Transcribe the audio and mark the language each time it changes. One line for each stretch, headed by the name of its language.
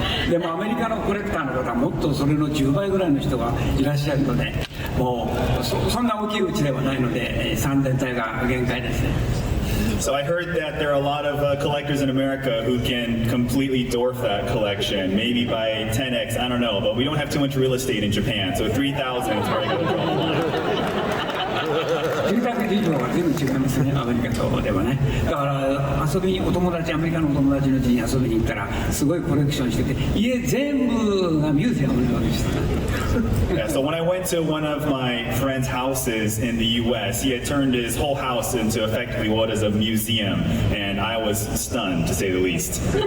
Japanese: でもアメリカのコレクターの方はもっとそれの10倍ぐらいの人がいらっしゃるので、もうそんな大きいうちではないので、3000体が限界ですね。
English: So I heard that there are a lot of collectors in America who can completely dwarf that collection, maybe by 10x, I don't know, but we don't have too much real estate in Japan, so 3,000 is where I go to draw the line.
Japanese: 住宅事情は全部違いますね、アメリカとではね。だから遊びにアメリカのお友達の家に遊びに行ったらすごいコレクションしてて、家全部がミュージアムのようでした。
English: Yeah, so when I went to one of my friend's houses in the US, he had turned his whole house into effectively what is a museum, and I was stunned, to say the least.